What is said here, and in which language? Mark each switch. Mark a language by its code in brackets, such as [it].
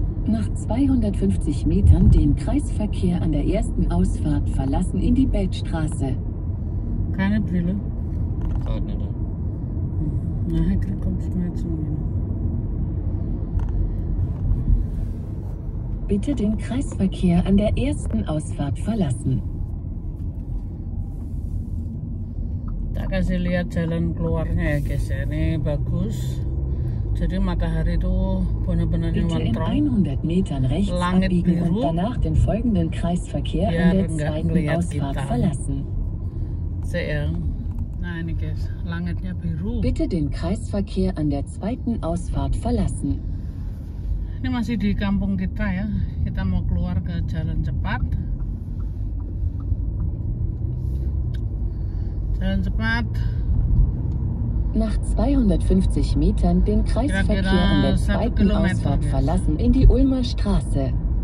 [de] Nach 250 Metern den Kreisverkehr an der ersten Ausfahrt verlassen in die Beltstraße. Keine Brille? Gerade nicht. Nachher kommst du jetzt hin. Bitte den Kreisverkehr an der ersten Ausfahrt verlassen. [id] Kasih lihat jalan keluarnya ya guys ya, ini bagus. Jadi matahari itu benar-benar nyontrong. [de] 100 Metern rechts [id] langit biru, [de] und danach den folgenden Kreisverkehr an der zweiten Ausfahrt verlassen. Sehr. [id] Nah ini guys, langitnya biru. [de] Bitte den Kreisverkehr an der zweiten Ausfahrt verlassen. [id] Ini masih di kampung kita ya. Kita mau keluar ke jalan cepat. Jalan cepat. Nach 250 Metern den Kreisverkehr an der zweiten Ausfahrt verlassen in die Ulmer Straße.